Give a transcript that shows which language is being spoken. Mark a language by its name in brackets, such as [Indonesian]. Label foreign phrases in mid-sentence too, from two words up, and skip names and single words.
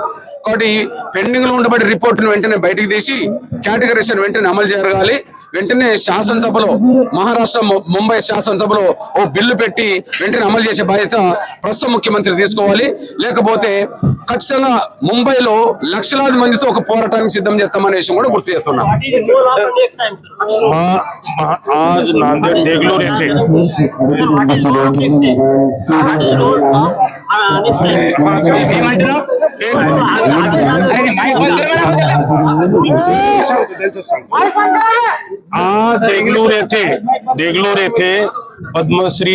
[Telugu] కాబట్టి పెండింగ్ లో ఉండబడి రిపోర్టును వెంటనే బయటికి తీసి కేటగరైజేషన్ వెంటనే అమలు జరగాలి. వెంటనే శాసనసభలో, మహారాష్ట్ర ముంబై శాసనసభలో ఓ బిల్లు పెట్టి వెంటనే అమలు చేసే బాధ్యత ప్రస్తుత ముఖ్యమంత్రి తీసుకోవాలి. లేకపోతే ఖచ్చితంగా ముంబైలో లక్షలాది మందితో ఒక పోరాటానికి సిద్ధం చేస్తామనే విషయం కూడా గుర్తు చేస్తున్నాం. [Marathi] आज नांदेड देगलूर येथे आज देगलूर येथे पद्मश्री